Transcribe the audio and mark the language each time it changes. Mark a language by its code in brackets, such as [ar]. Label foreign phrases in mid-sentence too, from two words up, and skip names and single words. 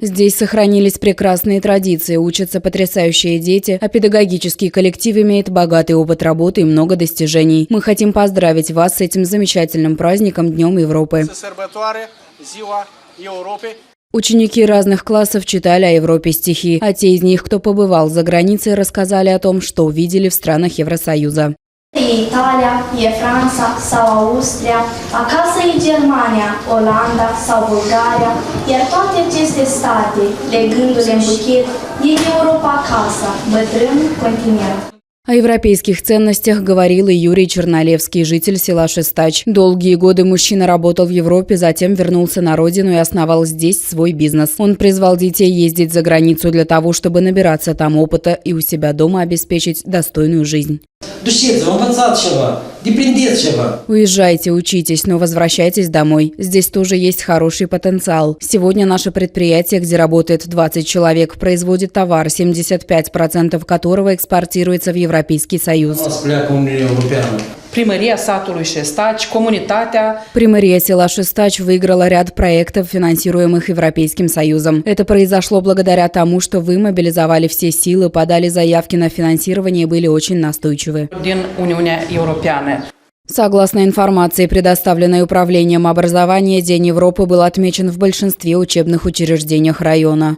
[ru] Здесь сохранились прекрасные традиции, учатся потрясающие дети, а педагогический коллектив имеет богатый опыт работы и много достижений. Мы хотим поздравить вас с этим замечательным праздником Днем Европы. Ученики разных классов читали о Европе стихи, а те из них, кто побывал за границей, рассказали о том, что увидели в странах Евросоюза. [ro] Italia, e Franța sau Austria, acasă e Germania, Olanda sau Bulgaria, iar toate aceste state, legându-le în buchet, e Europa acasă, bătrân continuă. [ru] О европейских ценностях говорил и Юрий Чернолевский, житель села Шестач. Долгие годы мужчина работал в Европе, затем вернулся на родину и основал здесь свой бизнес. Он призвал детей ездить за границу для того, чтобы набираться там опыта и у себя дома обеспечить достойную жизнь. Уезжайте, учитесь, но возвращайтесь домой. Здесь тоже есть хороший потенциал. Сегодня наше предприятие, где работает 20 человек, производит товар, 75% которого экспортируется в Европейский Союз. [ro] Примария сатului Șestaci, comunitatea. [ru] Примария села Шестач выиграла ряд проектов, финансируемых Европейским Союзом. Это произошло благодаря тому, что вы мобилизовали все силы, подали заявки на финансирование и были очень настойчивы. [ro] Din Uniunea Europeană. [ru] Согласно информации, предоставленной Управлением образования, День Европы был отмечен в большинстве учебных учреждениях района.